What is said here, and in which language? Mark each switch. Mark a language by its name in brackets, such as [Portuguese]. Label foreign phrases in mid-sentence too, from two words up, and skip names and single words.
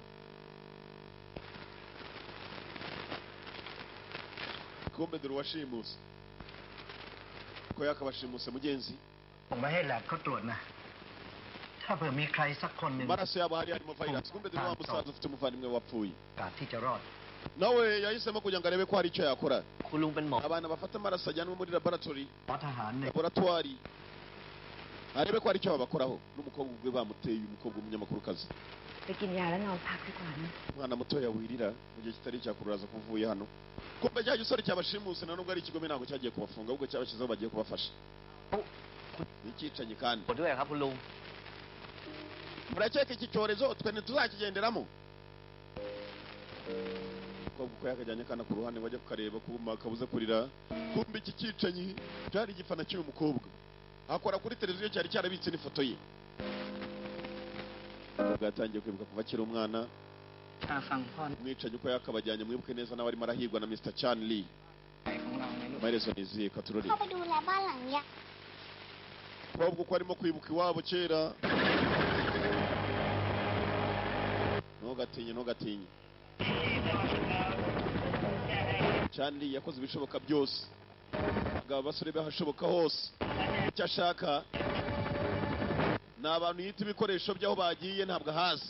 [Kinyarwanda] Kumbe dore washimuse ko yakabashimuse mugenzi. [Thai] ผมไม่ให้แลบเขาตรวจนะ ถ้าเผื่อมีใครสักคนหนึ่ง [Kinyarwanda] Maraso yabo hari harimo virus. Kumbe dore wa musaza ufite umuvandimwe wapfuye. [Thai] การที่จะรอด [Kinyarwanda] Nawe yahisemo kugira ngo arebe ko hari icyo yakora. [Thai] คุณลุงเป็นหมอ [Kinyarwanda] Abana bafata amaraso ajyanwa muri laboratory. [Thai] ทหารเนี่ย [Kinyarwanda] Laboratoire. Arebe ko hari icyo babakoraho. N'umukobwa ubwe bamuteye umukobwa umunyamakuru kazi. [Thai] ไปกินยาแล้วนอนพักดีกว่านะ [Kinyarwanda] Umwana mutoya wirira mu gihe kitari cyakururaza kuvuye hano. Kumbe cya gisore cyabashimuse na nubwo ari ikigome ntabwo cyagiye kubafunga ahubwo cyabashyizeho bagiye kubafasha. Nicicanye kandi. [Thai] ด้วยครับคุณลุง [Kinyarwanda] Murakeka iki cyorezo twe ntituzakigenderamo. Umukobwa uko yakajyanye kana ku ruhande wajya kukareba kuma kabuze kurira. Kumbe iki cyicanyi cyari igifana cy'uyu mukobwa. Akora kuri televiziyo cyari cyarabitse n'ifoto ye. Bwatangiye kwibuka kuva akiri umwana. Mwicanyi uko yakabajyanye mwibuke neza nawe arimo arahigwa na Mr. Chan Lee. Maherezo niziye katurori. [Thai] เข้าไปดูแลบ้านหลังเนี้ย [Kinyarwanda] Umukobwa uko arimo kwibuka iwabo kera. Ntugatinye. Chan Lee yakoze ibishoboka byose. Abagabo basore bahashoboka hose. Icyo ashaka ni abantu yita ibikoresho by'aho bagiye ntabwo ahazi.